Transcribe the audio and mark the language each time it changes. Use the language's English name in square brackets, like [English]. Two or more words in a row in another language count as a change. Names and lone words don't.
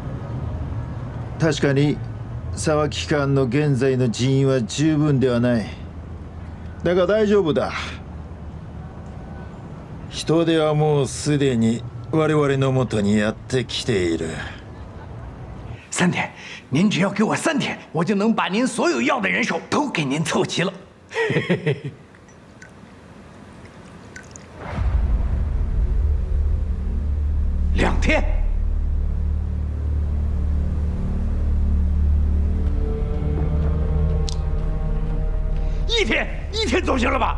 [Japanese] 確かに沢木官の現在の人員は十分ではない。だが大丈夫だ。人手はもうすでに我々のもとにやってきている。 [Chinese] 3 天，您只要给我3天，我就能把您所有要的人手都给您凑齐了。2天。一天总行了吧？